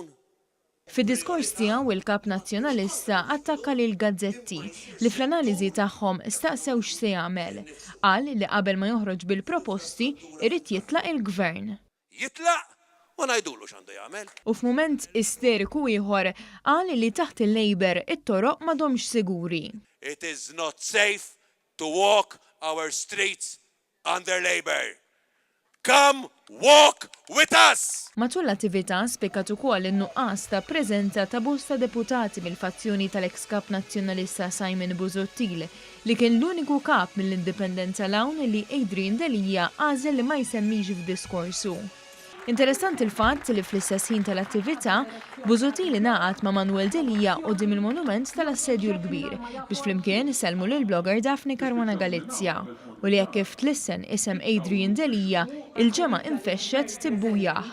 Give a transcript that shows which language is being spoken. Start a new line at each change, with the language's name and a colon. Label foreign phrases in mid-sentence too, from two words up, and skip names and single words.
Maltese: Fid-diskors tiegħu il-kap nazzjonalista attakka lil gazzetti li fl-analiżi tagħhom staqsew x'se jagħmel. Qal li qabel ma joħroġ bil-proposti irid jitlaq il-gvern. Jitlaq u ngħidulu x'għandu jagħmel. U f'mument isteriku ieħor qal li taħt il-Labor it-toroq m'għadhomx siguri.
English: It is not safe to walk our streets under Labor. Come walk with us!
Maltese: Matul l-attività spjegat ukoll in-nuqqas ta' preżenza ta' bosta deputati mill-fazzjoni tal-eks kap nazzjonalista Simon Busuttil li kien l-uniku kap mill-indipendenza l-hawn li Adrian Delija għażel li ma jsemmix f'diskorsu. Interessanti il-fatt li fl-istess ħin tal-attività, Busuttil ingħaqad ma' Manuel Delija quddiem il-monument tal-assedju l-kbir biex flimkien isellmu lill-blogger Daphne Caruana Galizia u li hekk kif tlissen isem Adrian Delija il-ġemma infexxet tibbujaħ.